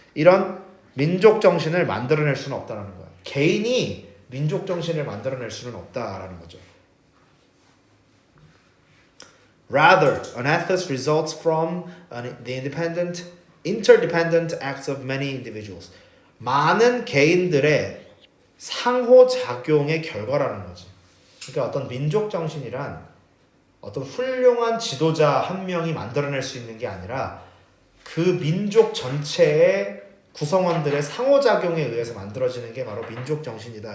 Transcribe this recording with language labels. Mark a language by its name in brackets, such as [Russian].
[Korean] 이런 민족 정신을 만들어낼 수는 없다라는 거야. 개인이 민족 정신을 만들어낼 수는 없다라는 거죠. [English] Rather, an ethos results from the interdependent acts of many individuals. [Korean] 많은 개인들의 상호작용의 결과라는 거지. 그러니까 어떤 민족 정신이란 어떤 훌륭한 지도자 한 명이 만들어낼 수 있는 게 아니라 그 민족 전체의 구성원들의 상호작용에 의해서 만들어지는 게 바로 민족 정신이다.